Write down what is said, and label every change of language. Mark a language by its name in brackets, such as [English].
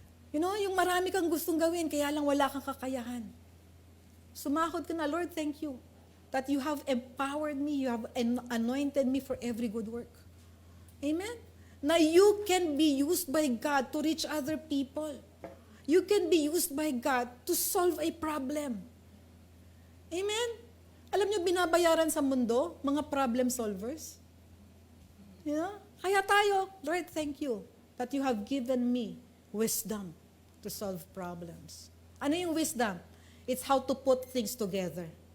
[Filipino] Yung marami kang gustong gawin, kaya lang wala kang kakayahan. Sumahod ka na, [English] Lord, thank you that you have empowered me, you have anointed me for every good work. Amen? Na you can be used by God to reach other people. You can be used by God to solve a problem. Amen? [Filipino] Alam niyo, binabayaran sa mundo, mga problem solvers. Kaya tayo, [English] Lord, thank you that you have given me wisdom to solve problems. [Filipino] Ano yung [English] wisdom? It's how to put things together.